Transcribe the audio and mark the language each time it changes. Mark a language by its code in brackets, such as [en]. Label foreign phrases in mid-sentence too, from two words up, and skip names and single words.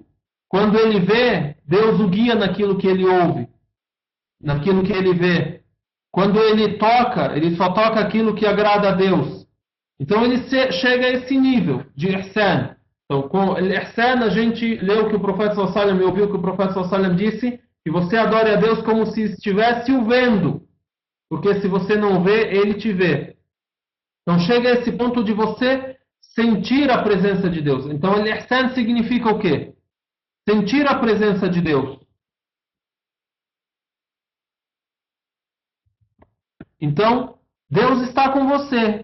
[pt] Quando ele vê, Deus o guia naquilo que ele ouve, naquilo que ele vê. Quando ele toca, ele só toca aquilo que agrada a Deus. Então ele chega a esse nível de ihsan. Então, com o ihsan, a gente leu o que o profeta [ar] صلى الله عليه وسلم, [pt] ouviu o que o profeta [ar] صلى الله عليه وسلم [pt] disse, que você adore a Deus como se estivesse o vendo. Porque se você não vê, ele te vê. Então chega a esse ponto de você sentir a presença de Deus. Então, o ihsan significa o quê? Sentir a presença de Deus. Então, Deus está com você.